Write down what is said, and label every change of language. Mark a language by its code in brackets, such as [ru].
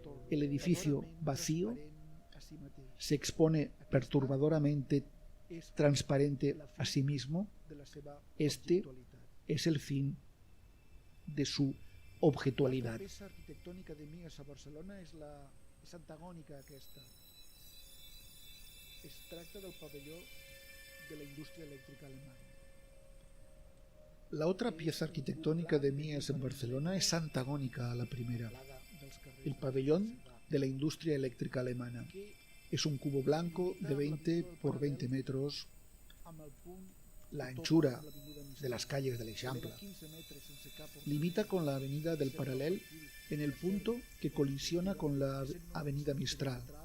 [es] El edificio vacío se expone perturbadoramente transparente a sí mismo. Este es el fin de su objetualidad. [ca] La peça arquitectònica de Mies a Barcelona és antagònica a aquesta. Es tracta del pabelló de la indústria elèctrica alemana. [es] La otra pieza arquitectónica de Mies en Barcelona es antagónica a la primera. El pabellón de la industria eléctrica alemana. Es un cubo blanco de 20 por 20 metros. La anchura de las calles de l'Eixample limita con la avenida del Paral·lel en el punto que colisiona con la avenida Mistral.